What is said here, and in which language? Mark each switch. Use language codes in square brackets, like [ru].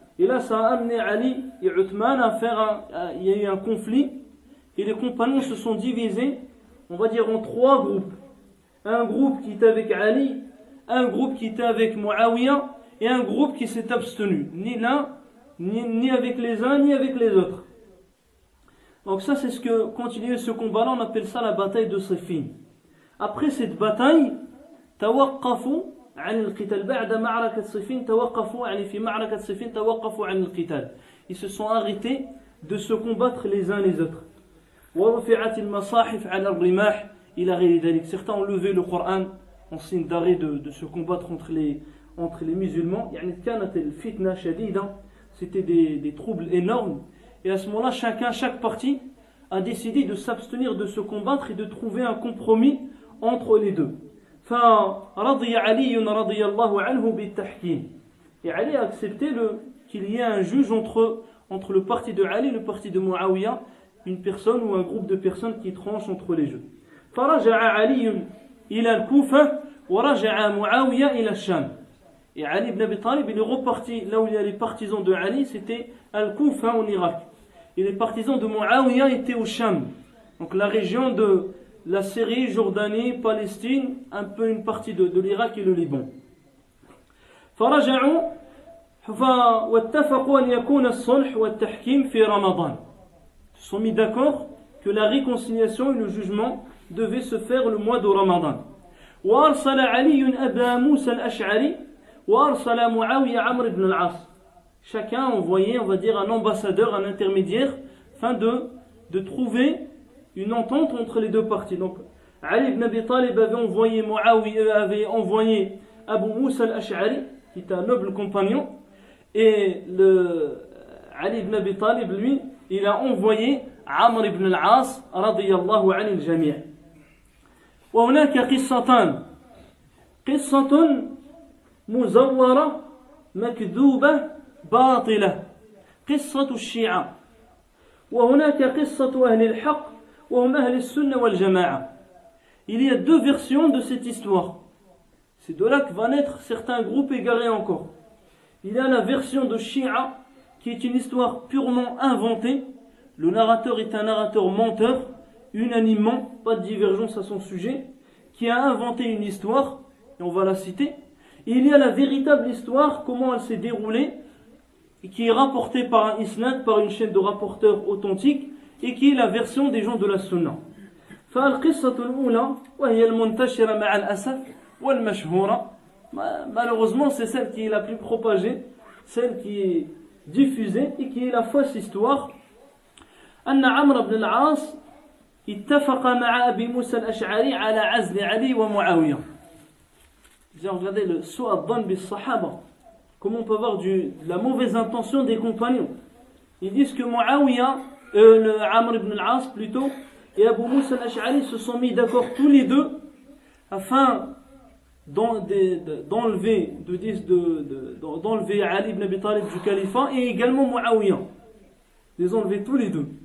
[fr] Et là, ça a amené Ali et Uthman il y a eu un conflit, et les compagnons se sont divisés, on va dire en trois groupes. Un groupe qui était avec Ali, un groupe qui était avec Muawiyah, et un groupe qui s'est abstenu, ni l'un, ni avec les uns, ni avec les autres. Donc ça, c'est ce que, quand il y a eu ce combat-là, on appelle ça la bataille de Siffin. Après cette bataille, [ar] توقفوا عن القتال بعد معركة صفين توقفوا في معركة صفين توقفوا عن القتال. [fr] Ils se sont arrêtés de se combattre les uns les autres. [ar] ورفعت المصاحف على الرماح إلى غير ذلك. [fr] Certains ont levé le Coran en signe d'arrêt de se combattre entre les musulmans. [ar] كانت الفتنة شديدة. [fr] C'était des troubles énormes. Et à ce moment-là, chaque partie a décidé de s'abstenir de se combattre et de trouver un compromis entre les deux. [ar] فرضي علي رضي الله عنه بالتحكيم. [fr] Et Ali a accepté qu'il y ait un juge entre le parti de Ali et le parti de Muawiyah, une personne ou un groupe de personnes qui tranchent entre les deux. [ar] فرجع علي إلى الكوفة ورجع معاوية إلى الشام. [fr] Et Ali ibn Abi Talib, il est reparti là où il y a les partisans de Ali, c'était Al-Koufa en Irak. Et les partisans de Muawiyah étaient au Sham. Donc la région de la Syrie, Jordanie, Palestine, un peu une partie de l'Irak et le Liban. [ar] فرجعوا واتفقوا أن يكون الصلح والتحكيم في رمضان. [fr] Ils se sont mis d'accord que la réconciliation et le jugement devaient se faire le mois de Ramadan. [ar] وأرسل علي أبا موسى الأشعري وأرسل معاوية عمرو بن العاص. [fr] Chacun a envoyé, on va dire, un ambassadeur, un intermédiaire, afin de trouver une entente entre les deux parties. Donc, Ali ibn Abi Talib avait envoyé Abu Musa al-Ash'ari, qui est un noble compagnon, et Ali ibn Abi Talib, lui, il a envoyé Amr ibn al-As radiyallahu anil jami'. [ar] وهناك قصتان قصة مزورة مكذوبة باطلة قصة الشيعة وهناك قصة أهل الحق وهم أهل السنة والجماعة. [fr] Il y a deux versions de cette histoire. C'est de là que va naître certains groupes égarés encore. Il y a la version de Shia qui est une histoire purement inventée. Le narrateur est un narrateur menteur, unanimement, pas de divergence à son sujet, qui a inventé une histoire, et on va la citer. Et il y a la véritable histoire, comment elle s'est déroulée, et qui est rapportée par un isnad, par une chaîne de rapporteurs authentiques, et qui est la version des gens de la Sunna. [ar] فالقصة الأولى وهي المنتشرة مع الأسف والمشهورة, [fr] malheureusement c'est celle qui est la plus propagée, celle qui est diffusée et qui est la fausse histoire. [ar] أن عمرو بن العاص اتفق مع أبي موسى الأشعري على عزل علي ومعاوية. [fr] Regardez le [ar] سوء الظن بالصحابة, [fr] comment on peut avoir de la mauvaise intention des compagnons. Ils disent que Muawiyah, Amr ibn al-As plutôt, et Abu Musa al-Ash'ari se sont mis d'accord tous les deux afin d'enlever Ali ibn Abi Talib du califat et également Muawiyah. Les enlever tous les deux.